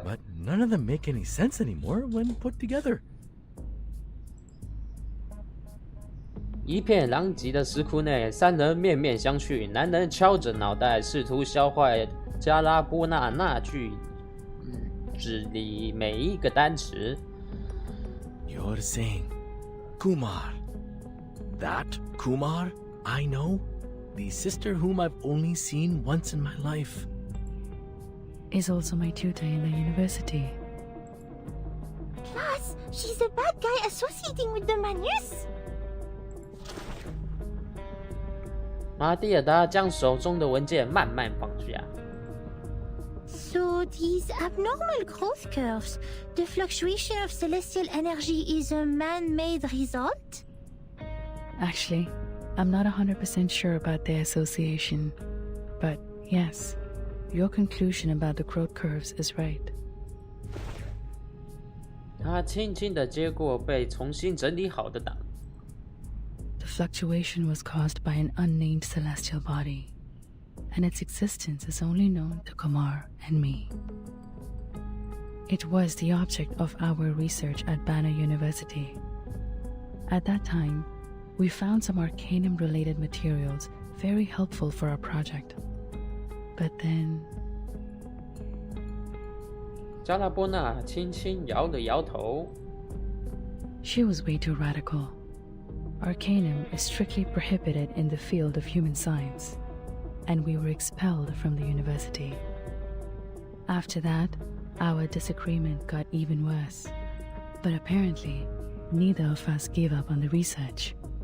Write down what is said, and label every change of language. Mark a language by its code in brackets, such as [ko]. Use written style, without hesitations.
[en] but none of them make any sense anymore when put together. [zh] 一片狼藉的石窟内，3人面面相觑，男人敲着脑袋，试图消化加拉波纳那句纸里每一个单词。 [en] You're saying, Kumar. That Kumar I know? The sister whom I've only seen once in my life. Is also my tutor in the university. Class, she's the bad guy associating with the Manus. [zh] 马蒂尔达将手中的文件慢慢放下。 [en] So these abnormal growth curves, the fluctuation of celestial energy is a man-made result? Actually, I'm not 100% sure about their association. But yes, your conclusion about the growth curves is right. [zh] 他轻轻地接过被重新整理好的档。 [en] The fluctuation was caused by an unnamed celestial body, and its existence is only known to Kumar and me. It was the object of our research at Banner University. At that time, we found some Arcanum-related materials very helpful for our project. But then... [zh] 加拉波纳轻轻摇了摇头。 [en] She was way too radical. Arcanum is strictly prohibited in the field of human science, and we were expelled from the university. After that, our disagreement got even worse. But apparently, neither of us gave up on the research.